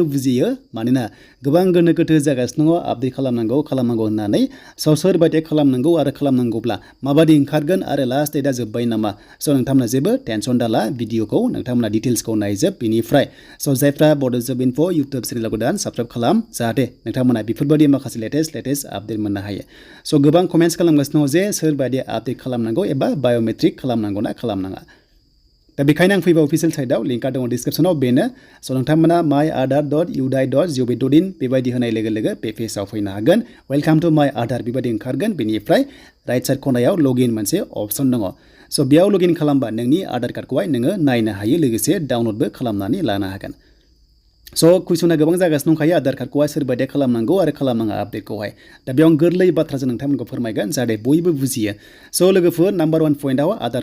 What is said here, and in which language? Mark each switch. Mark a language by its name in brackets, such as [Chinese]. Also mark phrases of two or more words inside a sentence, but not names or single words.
[Bodo] बुजियो मानोना गोबां गोनो गोथो जागासिनो दङ आपडेट खालामनांगौ होननानै स' सोरबायदिया खालामनांगौ आरो खालामनांगौब्ला माबादि ओंखारगोन आरो [English] last date [Bodo] जोब्बाय नामा स' नोंथांमोना जेबो टेनसन दाला भिडिअखौ नोंथांमोना डिटेल्सखौ नायजोब बेनिफ्राय स' जायफ्रा बड' जब इनफो इउटुब चेनेलाव गोदान साबस्क्राइब खालाम जाहाथे नोंथांमोना बेफोरबायदि माखासे [English] latest update [Bodo] मोननो हायो स' गोबां कमेन्ट्स खालामगासिनो दङ जे सोरबायदि आपडेट खालामनांगौ एबा बाय'मेट्रिक खालामनांगौ ना खालामनाङा दा बेखायनो आं फैबा [English] official site [Bodo] लिंकआ दङ डिसक्रिप्शनाव बेनो स' नोंथांमोना myaadhar.udai.gov.in बेबायदि होनाय लोगो बे पेजआव फैनो हागोन [English] Welcome to My Aadhaar [Bodo] बेबायदि ओंखारगोन बेनिफ्राय [English] right side [Bodo] खनायाव लगइन मोनसे अप्शन दङ स' बेयाव लगइन खालामबा नोंनि आधार कार्डखौहाय नोङो नायनो हायो लोगोसे डाउनलडबो खालामनानै लानो हागोन स' कुइसना गोबां जागासिनो दंखायो आधार कार्डखौहाय सोरबायदिया खालामनांगौ आरो खालामनाङा आपडेटखौहाय दा बेयाव आं गोरलै बाथ्राजों नोंथांमोनखौ फोरमायगोन जाहाथे बयबो बुजियो स' लोगोफोर नाम्बार 1 पइन्टआव आधार